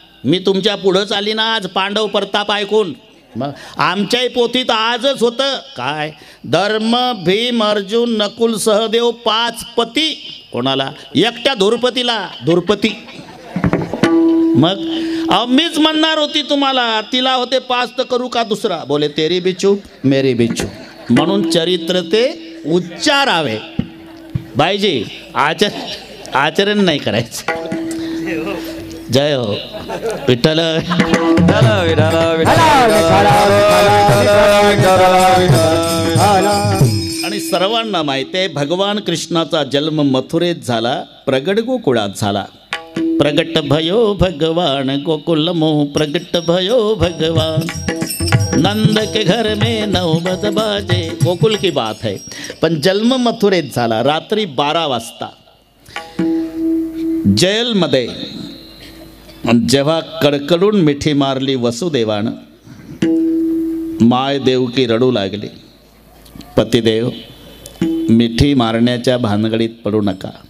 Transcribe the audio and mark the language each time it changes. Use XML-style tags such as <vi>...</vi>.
<mr>मी तुमच्या पुढंच आली ना आज पांडव प्रताप ऐकून. मग आमच्याही पोथीत आजच होतं काय? धर्म, भीम, अर्जुन, नकुल, सहदेव 5 पती. कोणाला? एकट्या धुरपतीला. धुरपती. मग मीच म्हणणार होती तुम्हाला, तिला होते 5 तर करू का दुसरा?</mr> <hi>बोले तेरी भी चूप मेरी भी चूप.</hi> <mr>म्हणून चरित्र ते उच्चारावे पाहिजे, आचरण नाही करायचं. जय हो विठ्ठल. आणि सर्वांना माहिती आहे भगवान कृष्णाचा जन्म मथुरेत झाला, प्रगट गोकुळात झाला.</mr> <hi>प्रगट भयो भगवान गोकुल मोह, प्रगट भयो भगवान नंद के घर में नौबत बाजे. गोकुल की बात है.</hi> <mr>पण जन्म मथुरेत झाला. रात्री 12 वाजता जेलमध्ये जेव्हा कडकडून मिठी मारली वसुदेवानं, माय देवकी रडू लागली. पतिदेव मिठी मारण्याच्या भानगडीत पडू नका.</mr>